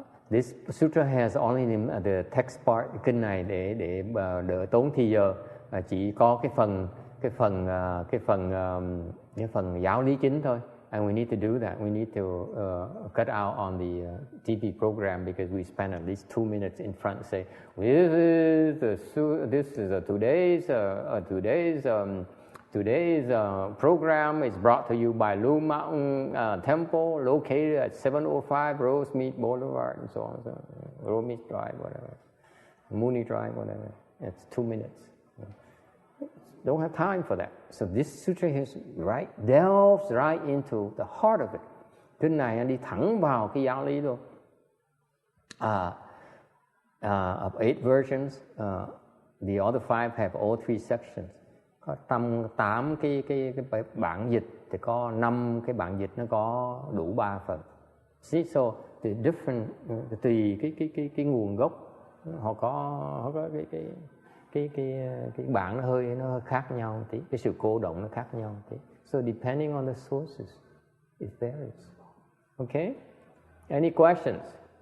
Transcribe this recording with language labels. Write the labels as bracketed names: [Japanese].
[English] This sutra has only the text part. [Vietnamese] Kinh này để đỡ tốn thì giờ chỉ có cái phần giáo lý chính thôi. [English] And we need to do that. We need to cut out on the TV program because we spend at least 2 minutes in front and say, this is today's program is brought to you by Lu Mountain Temple, located at 705 Rosemead Boulevard, and so on. Rosemead Drive, whatever. Mooney Drive, whatever. It's 2 minutes. Don't have time for that. So this sutra delves right into the heart of it. [Vietnamese] Kinh này anh đi thẳng vào cái giáo lý luôn. [English] Of 8 versions, the other 5 have all 3 sections. [Vietnamese] Có 8 cái bản dịch thì có 5 cái bản dịch nó có đủ 3 phần. [English] See, so the different [Vietnamese] tùy cái nguồn gốc họ có cái bản nó khác nhau tí, cái sự cô động nó khác nhau tí. [English] So depending on the sources, it varies. Okay? Any questions?